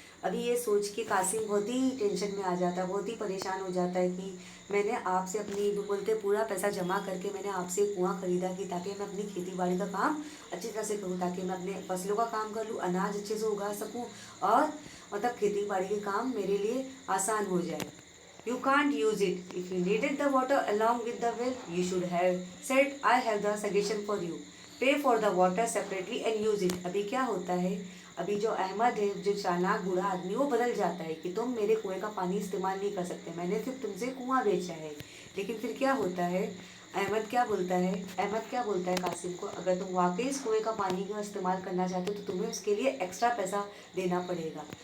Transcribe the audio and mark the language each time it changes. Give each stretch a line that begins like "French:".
Hindi: अभी ये सोच के कासिम बहुत ही टेंशन में आ जाता है, बहुत ही परेशान हो जाता है कि मैंने आपसे अपनी बोलते पूरा पैसा जमा करके मैंने आपसे कुआं खरीदा कि ताकि मैं अपनी खेती बाड़ी का काम अच्छी तरह से करूँ, ताकि मैं अपने फसलों का काम कर लूँ, अनाज अच्छे से उगा सकूँ, और मतलब खेती बाड़ी के काम मेरे लिए आसान हो जाए।
English: You can't use it. If you needed the water along with the well, you should have said, I have the suggestion for you. Pay for the water separately and use it.
Hindi: अभी क्या होता है, अभी जो अहमद है, जो चालाक बूढ़ा आदमी, वो बदल जाता है कि तुम मेरे कुएं का पानी इस्तेमाल नहीं कर सकते, मैंने सिर्फ तुमसे कुआं बेचा है। लेकिन फिर क्या होता है, अहमद क्या बोलता है कासिम को, अगर तुम वाकई इस कुएं का पानी का इस्तेमाल करना चाहते हो तो तुम्हें उसके लिए एक्स्ट्रा पैसा देना पड़ेगा।